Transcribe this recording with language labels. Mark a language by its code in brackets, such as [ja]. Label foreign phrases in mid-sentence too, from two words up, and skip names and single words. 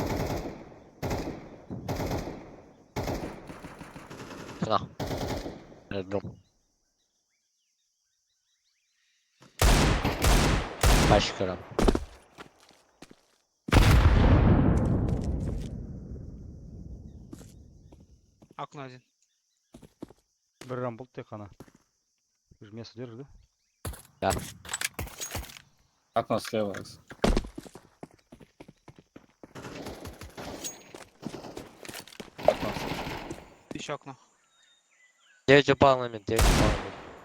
[ru] Окно. Жду. Пачка. Окно один. [kk] Бір рамбул тек қана. [ru] Ты же место держишь, да? Да. Окно слева. Окно. Еще окно. 9 упал на мид, 9 упал на мид.